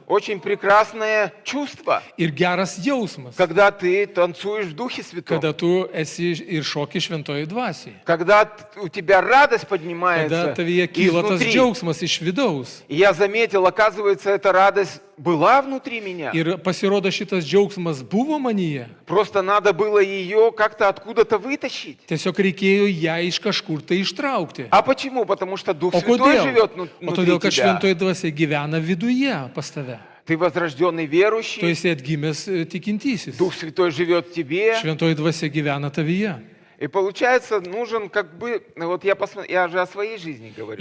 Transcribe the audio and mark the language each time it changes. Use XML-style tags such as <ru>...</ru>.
<ru>очень прекрасное чувство,</ru> <lt>Ir geras jausmas,</lt> <ru>когда ты танцуешь в Духе Святом.</ru> <lt>kada tu esi ir šoki šventoje dvasioje.</lt> <ru>Когда у тебя радость</ru> <lt>Kada</lt> <ru>поднимается</ru> <lt>tavyje kyla tas</lt> <ru>изнутри.</ru> <lt>džiaugsmas iš vidaus.</lt> <ru>И я заметил, оказывается, эта радость была внутри меня.</ru> <lt>Ir pasirodo šitas džiaugsmas buvo manyje.</lt> <ru>Просто надо было ее как-то откуда-то вытащить.</ru> <lt>Tiesiog reikėjo ją iš kažkur tai ištraukti.</lt> <ru>А почему? Потому что Дух</ru> <lt>O</lt> <ru>Святой</ru> <lt>kodėl?</lt> <ru>живет</ru> <lt>O</lt> <ru>внутри</ru> <lt>todėl, kad</lt> <ru>тебя.</ru> <lt>šventoji dvasia gyvena viduje pas tave.</lt> <ru>Ты возрожденный</ru> <lt>Tu</lt> <ru>верующий,</ru> <lt>esi atgimęs tikintysis.</lt> <ru>Дух Святой живет в тебе.</ru> <lt>Šventoji dvasia gyvena tavyje.</lt> <ru>И получается, нужен как бы, вот я же о своей жизни говорю.</ru>